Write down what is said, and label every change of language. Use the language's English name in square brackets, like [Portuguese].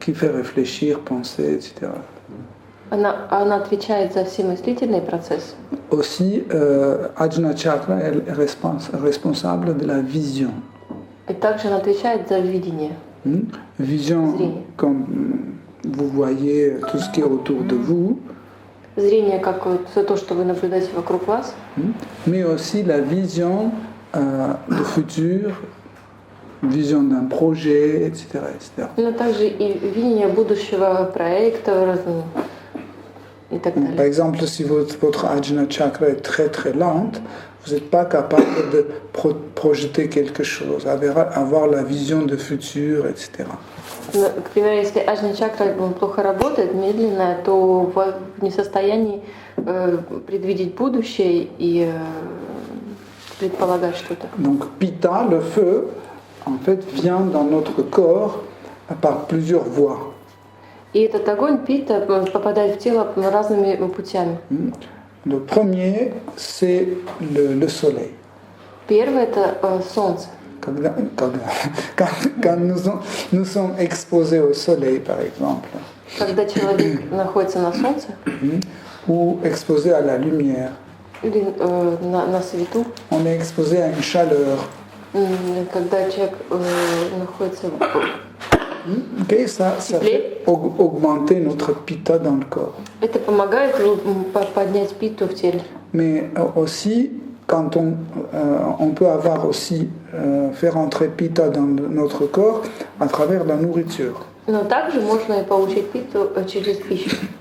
[French] Qui fait réfléchir, penser, etc. [Russian] Она отвечает за все мыслительные процессы. [French] Aussi, Ajna Chakra est responsable de la vision. [Russian] И также она отвечает за видение. [French] Vision, [Russian] Зрение. [French] Comme vous voyez tout ce qui est autour de vous. [Russian] Зрение, как все то, что вы наблюдаете вокруг вас. [French] Mais aussi la vision du futur, vision d'un projet, etc., etc. [Russian] Но также и видение будущего проекта и так далее. [French] Par exemple, si votre Ajna Chakra est très très lente, vous n'êtes pas capable de projeter quelque chose, avoir la vision de futur, etc. [Russian] К примеру, если Аджна чакра плохо работает, медленно, то вы не в состоянии предвидеть будущее и предполагать что-то. [French] Donc Pitta, le feu, en fait, vient dans notre corps par plusieurs voies. [Russian] И этот огонь пита попадает в тело разными путями. [French] Le premier, c'est le soleil. [Russian] Первое это солнце. [French] Quand nous sommes exposés au soleil, par exemple, [Russian] Когда человек находится на солнце, [French] ou exposés à la lumière, [Russian] или на свету, [French] on est exposé à une chaleur. [Russian] когда человек находится [French] Ok, ça fait augmenter notre pitta dans le corps. [Russian] это помогает поднять питу в теле. [French] Mais aussi, quand on peut avoir aussi faire entrer pitta dans notre corps à travers la nourriture. [Russian] Но также можно и получить питу через пищу.